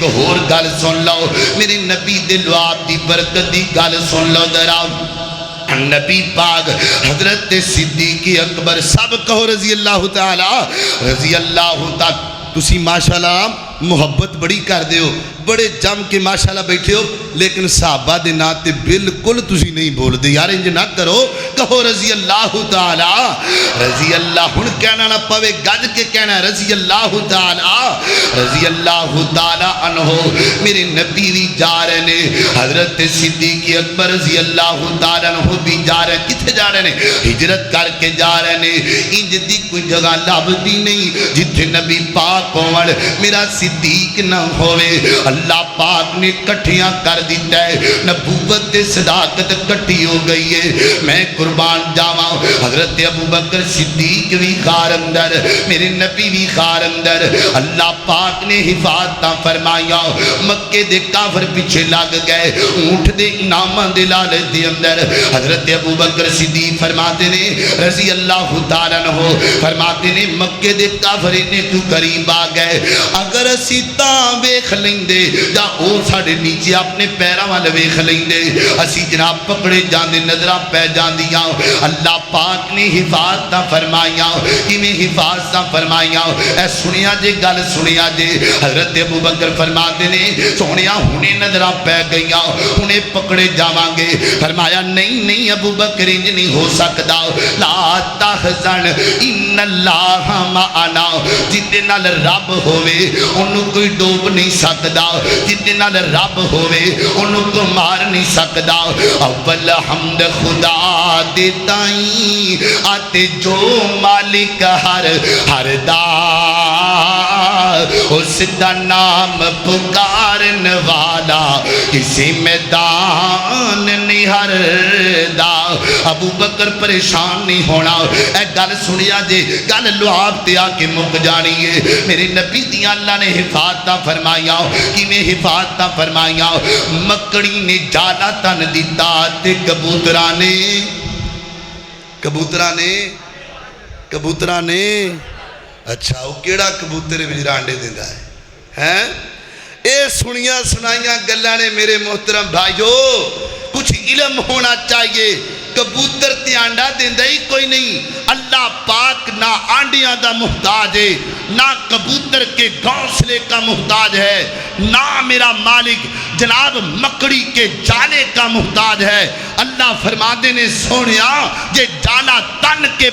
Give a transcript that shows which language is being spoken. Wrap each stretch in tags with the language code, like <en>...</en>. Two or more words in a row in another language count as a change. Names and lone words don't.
<pa>اور گل سن لو میرے نبی دے لعاب دی برکت دی گل سن لو ذرا نبی پاک حضرت صدیق اکبر سب کہو</pa> <ar>رضی اللہ تعالی</ar> <pa>تسی ماشاءاللہ محبت بڑی کر دے ہو بڑے جم کے ماشاءاللہ بیٹھے ہو لیکن صحابہ دے ناتے بالکل تسی نہیں بول دے یار انج نہ کرو کہو</pa> <ar>رضی اللہ تعالی رضی اللہ</ar> <pa>ہن کہنا نہ پوے گج کے کہنا</pa> <ar>رضی اللہ تعالی عنہ</ar> <pa>میرے نبی بھی جا رہے نے حضرت صدیق اکبر</pa> <ar>رضی اللہ تعالی عنہ</ar> <pa>بھی جا رہے کتھے جا رہے نے ہجرت کر کے جا رہے نے انج دی کوئی جگہ لبدی نہیں جتھے نبی پاک ہون میرا صدیق نہ ہوئے اللہ پاک نے کٹھیاں کر دیتا ہے نبوت صداقت کٹھی ہو گئی ہے میں قربان جاواں حضرت ابوبکر صدیق بھی خار اندر میرے نبی بھی خار اندر اللہ پاک نے حفاظتاں فرمایا مکے دے کافر پیچھے لگ گئے اونٹ دے انعاماں دے لالچ دے اندر حضرت ابوبکر صدیق فرماتے نے</pa> <ar>رضی اللہ تعالی عنہ</ar> <pa>فرماتے نے مکے دے کافر نے تو قریب آ گئے اگر اسی تاں ویکھ لیندے جا او ساڑے نیچے اپنے پیرا والے ویکھ لیندے اسی جناب پکڑے جاندے نظراں پہ جاندیاں اللہ پاک نے حفاظتاں فرمائیاں میں حفاظتاں فرمائیاں اے سنیا جے گل سنیا جے حضرت ابوبکر فرماتے نے سونیا ہونے نظراں پہ گئیاں انہیں پکڑے جاواں گے فرمایا نہیں ابوبکر انج نہیں ہو سکدا</pa> <ar>لا تحزن ان اللہ معنا</ar> <pa>جدے نال رب ہوئے انہوں کوئی ڈوب نہیں سکدا جدے نال رب ہوئے انہوں کو مار نہیں سکدا اول حمد خدا دیتائیں آتے جو مالک ہر دا اس دا نام پکارن والا کسی میدان نہیں ہردا ابو بکر پریشان نہیں ہونا اے گل سنیا جے گل لعاب تے آ کے مک جانی ہے میرے نبی دیاں اللہ نے حفاظتاں فرمائیاں کہ میں حفاظتاں فرمائیاں مکڑی نے جالا تن دیتا تے کبوتراں نے اچھا وہ کیڑا کبوتر وچ انڈے دیندا ہے اے سنیاں سنائیاں گلاں نے میرے محترم بھائیو کچھ علم ہونا چاہیے کبوتر تے آنڈا دیندا ہی کوئی نہیں اللہ پاک نہ آنڈیاں دا محتاج ہے نہ</pa> <ur>کبوتر کے گھونسلے کا محتاج ہے</ur> <pa>نہ میرا مالک جناب</pa> <ur>مکڑی کے جالے کا محتاج ہے</ur> <pa>اللہ فرماندے نے سونیا جے جالا تن کے</pa>